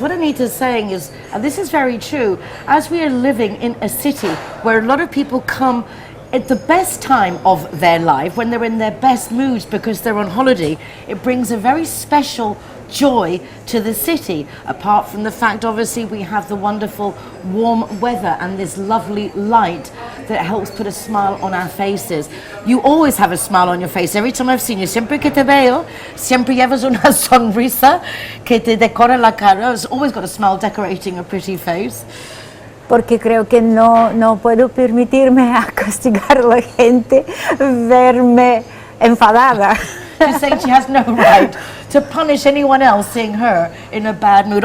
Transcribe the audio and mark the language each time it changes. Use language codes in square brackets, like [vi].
[en] What Anita's saying is, and this is very true, as we are living in a city where a lot of people come at the best time of their life, when they're in their best moods because they're on holiday, it brings a very special joy to the city. Apart from the fact, obviously, we have the wonderful warm weather and this lovely light that helps put a smile on our faces. You always have a smile on your face. Every time I've seen you, [es] siempre que te veo, siempre llevas una sonrisa que te decora la cara. [en] It's always got a smile decorating a pretty face. [es] Porque creo que no puedo permitirme a castigar a la gente, verme enfadada. [en] She's saying she has no right to punish anyone else seeing her in a bad mood.